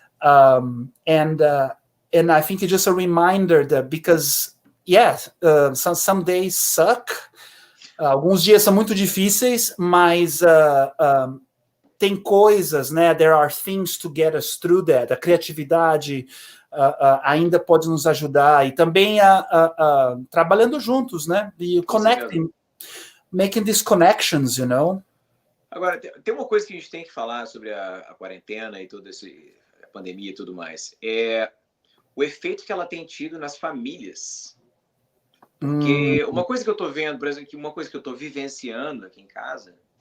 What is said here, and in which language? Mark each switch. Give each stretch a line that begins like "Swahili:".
English: And I think it's just a reminder that because, some days suck,
Portuguese: alguns dias são muito difíceis, mas tem coisas, né?
English: There are things to get us through that.
Portuguese: A criatividade ainda pode nos ajudar, e também trabalhando juntos, né?
English: E connecting, making these connections,
Portuguese: Agora, tem uma coisa que a gente tem que falar sobre a quarentena e toda a pandemia e tudo mais. É o efeito que ela tem tido nas famílias. Porque uma coisa que eu tô vendo, por exemplo, uma coisa que eu tô vivenciando aqui em casa.